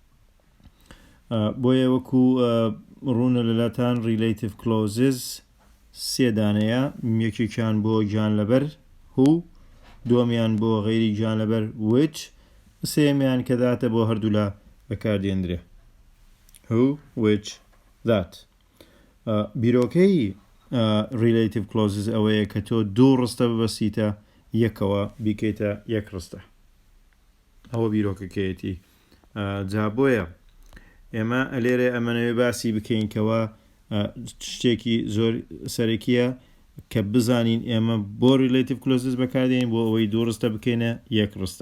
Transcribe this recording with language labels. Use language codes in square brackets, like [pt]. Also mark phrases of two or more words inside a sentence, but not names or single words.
[ckb] بۆیە وەکو ڕوونە لەلاتان [en] relative clauses [ckb] سێ دانەیە، یەکێکیان بۆ گیان لەبەر هو، دووەمیان بۆ غەیری گیان لەبەر which، سێمیان کە داتە بۆ هەردوو لە بەکاردێنرێ [en] who, which, that. [ckb] بیرۆکەی [en] relative clauses [ckb] ئەوەیە کە تۆ دوو ڕستە ببەسیتە یەکەوە بیکەیتە یەک ڕستە، ئەوە بیرۆکەکەیەتی. جا بۆیە ئێمە لێرە ئەمەنەوێ باسی بکەین کەوە شتێکی زۆر سەرەکیە کە بزانین ئێمە بۆ [en] relative clauses [ckb] بەکاردێنین بۆ ئەوەی دوو ڕستە بکەینە یەک ڕستە.